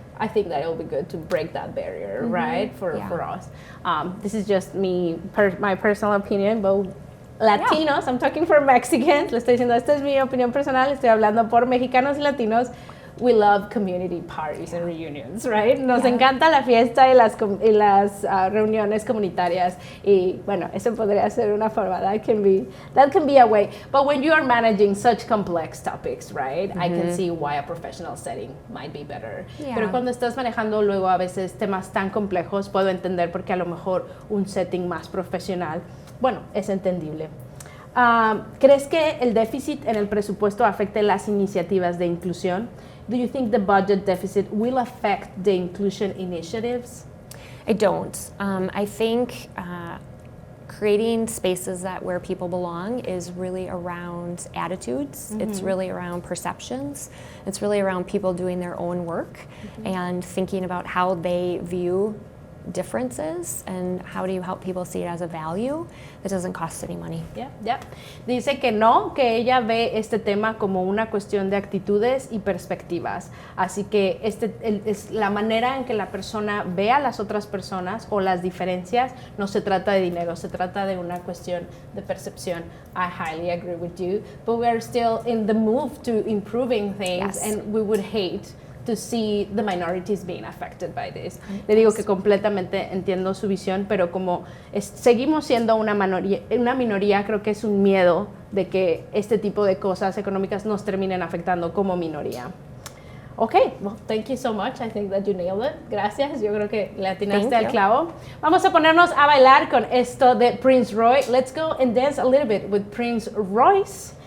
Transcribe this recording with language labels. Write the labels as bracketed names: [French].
[English] I think that it will be good to break that barrier, right, for us. This is just my personal opinion, but Latinos, I'm talking for Mexicans, [Spanish] le estoy diciendo, esta es mi opinión personal, estoy hablando por mexicanos y latinos. [English] We love community parties and reunions, right? [Spanish] Nos encanta la fiesta y las reuniones comunitarias. Y bueno, eso podría ser una forma. [English] That can be a way. But when you are managing such complex topics, right? I can see why a professional setting might be better. Yeah. [Spanish] Pero cuando estás manejando luego a veces temas tan complejos, puedo entender por qué a lo mejor un setting más profesional, bueno, es entendible. ¿Crees que el déficit en el presupuesto afecte las iniciativas de inclusión? [English] Do you think the budget deficit will affect the inclusion initiatives? I don't. I think creating spaces where people belong is really around attitudes. It's really around perceptions. It's really around people doing their own work and thinking about how they view differences and how do you help people see it as a value that doesn't cost any money. Yeah. [Spanish] Dice que no, que ella ve este tema como una cuestión de actitudes y perspectivas. Así que es la manera en que la persona ve a las otras personas o las diferencias. No se trata de dinero, se trata de una cuestión de percepción. [English] I highly agree with you, but we are still in the move to improving things, and we would hate to see the minorities being affected by this. [Spanish] Le digo que completamente entiendo su visión, pero como seguimos siendo una minoría, creo que es un miedo de que este tipo de cosas económicas nos terminen afectando como minoría. [English] Okay, well, thank you so much. I think that you nailed it. [Spanish] Gracias. Yo creo que le atinaste al clavo. Vamos a ponernos a bailar con esto de Prince Roy. [English] Let's go and dance a little bit with Prince Royce.